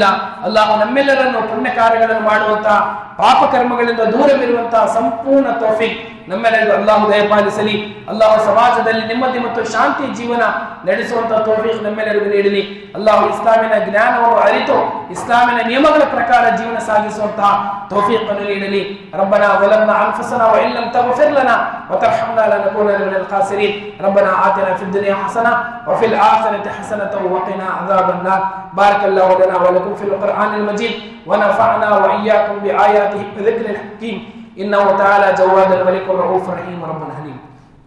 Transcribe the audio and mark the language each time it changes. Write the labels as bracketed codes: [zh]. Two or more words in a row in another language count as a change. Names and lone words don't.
[kn] ಅಲ್ಲಾಹ ನಮ್ಮೆಲ್ಲರನ್ನು ಪುಣ್ಯ ಕಾರ್ಯಗಳನ್ನು ಮಾಡುವಂತಹ ಪಾಪ ಕರ್ಮಗಳಿಂದ ದೂರವಿರುವಂತಹ ಸಂಪೂರ್ಣ ತೌಫೀಕ್ ನಮ್ಮೆಲ್ಲರಿಗೂ ಅಲ್ಲಾಹು ದಯಪಾಲಿಸಲಿ. ಅಲ್ಲಾಹು ಸಮಾಜದಲ್ಲಿ ನೆಮ್ಮದಿ ಮತ್ತು ಶಾಂತಿ ಜೀವನ ನಡೆಸುವಂತಹ ತೌಫೀಕ್ ನಮ್ಮೆಲ್ಲರಿಗೂ ನೀಡಲಿ. ಅಲ್ಲಾಹು ಇಸ್ಲಾಮಿನ ಜ್ಞಾನವನ್ನು ಅರಿತು ಇಸ್ಲಾಮಿನ ನಿಯಮಗಳ ಪ್ರಕಾರ ಜೀವನ ಸಾಗಿಸುವಂತಹ ತೌಫೀಕ್ ಅನ್ನು ನೀಡಲಿ. [ar] ربنا ظلمنا أنفسنا وإن لم تغفر لنا وترحمنا لنكونن من الخاسرين. ربنا آتنا في الدنيا حسنة وفي الآخرة حسنة وقنا عذاب النار. بارك الله لنا ولكم في القرآن المجيد ونفعنا وإياكم بآياته وذكر الحكيم. إنه تعالى جواد الملك الرؤوف الرحيم رب الحليم.